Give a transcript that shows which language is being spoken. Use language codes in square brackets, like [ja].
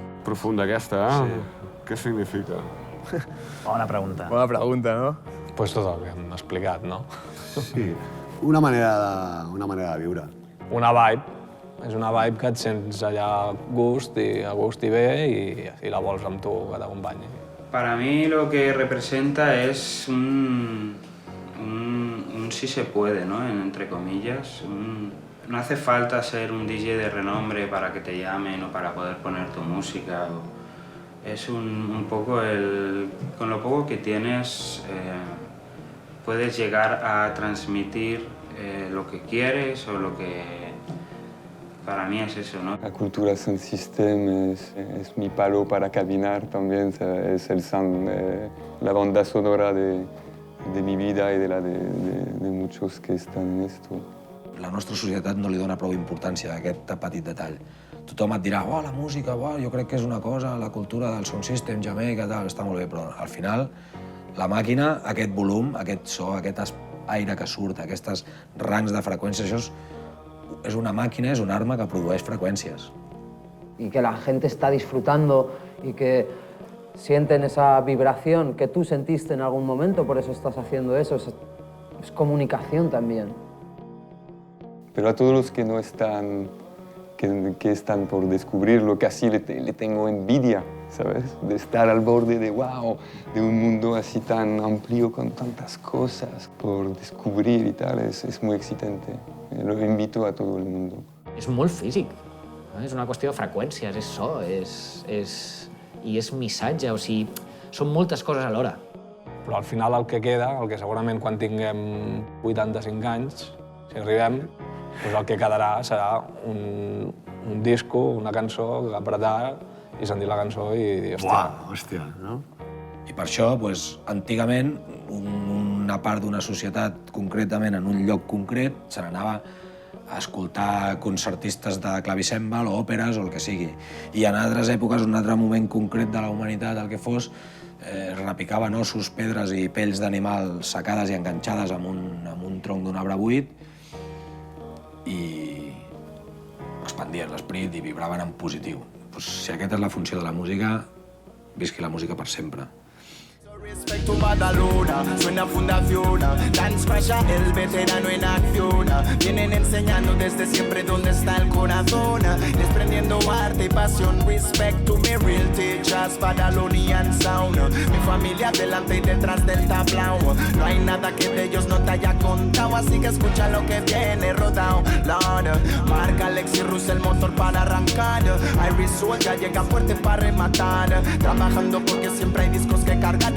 [ca] Profunda aquesta, eh? Sí. Què significa? Bona pregunta. Bona pregunta, no? Pues tot el que hem explicat, no? Sí, una manera de viure. Una vibe. És una vibe que et sents allà a gust i bé i la vols amb tu que t'acompanyi. [es] Para mí lo que representa es un si se puede, ¿no? Entre comillas. No hace falta ser un DJ de renombre para que te llamen o para poder poner tu música. Es un poco con lo poco que tienes puedes llegar a transmitir lo que quieres o lo que... Para mí es eso, ¿no? La cultura Sound System es mi palo para caminar también, es el sound, la banda sonora de mi vida y de la de muchos que están en esto. [ca] La nostra societat no li dona prou importància a aquest petit detall. Tothom et dirà, la música, jo crec que és una cosa, la cultura del sound system, Jamaica, tal, està molt bé, però al final la màquina, aquest volum, aquest so, aquest aire que surt, aquests rangs de freqüències, això és una màquina, és una arma que produeix freqüències. [es] Y que la gente está disfrutando y que sienten esa vibración que tú sentiste en algún momento, por eso estás haciendo eso. Es comunicación también. Pero a todos los que no están, que están por descubrirlo, casi le tengo envidia, ¿sabes? De estar al borde de un mundo así tan amplio con tantas cosas por descubrir y tal, es muy excitante. Lo invito a todo el mundo. [ca] És molt físic, és una qüestió de freqüències, és so, i és missatge, o sigui, són moltes coses alhora. Però al final el que queda, el que segurament quan tinguem 85 anys, si arribem, doncs el que quedarà serà un disco, una cançó, apretar i sentir la cançó i dir, hòstia, no? I per això, antigament, una part d'una societat, concretament en un lloc concret, se n'anava a escoltar concertistes de clavicèmbal o òperes o el que sigui. I en altres èpoques, un altre moment concret de la humanitat, el que fos, es repicaven ossos, pedres i pells d'animal secades i enganxades amb un tronc d'un arbre buit i expandien l'esperit i vibraven en positiu. Si aquesta és la funció de la música, visqui la música per sempre. [es] Respecto Badalona, suena fundación, Dance Crasha, el veterano en acción. Vienen enseñando desde siempre dónde está el corazón, desprendiendo arte y pasión. [en] Respect to me real teachers, Badalonian sound. [es] Mi familia delante y detrás del tablao. No hay nada que de ellos no te haya contado, así que escucha lo que viene rodado. Lord, marca Alexis Rus el motor para arrancar. Iris Soul ya llega fuerte para rematar. Trabajando porque siempre hay discos que cargar.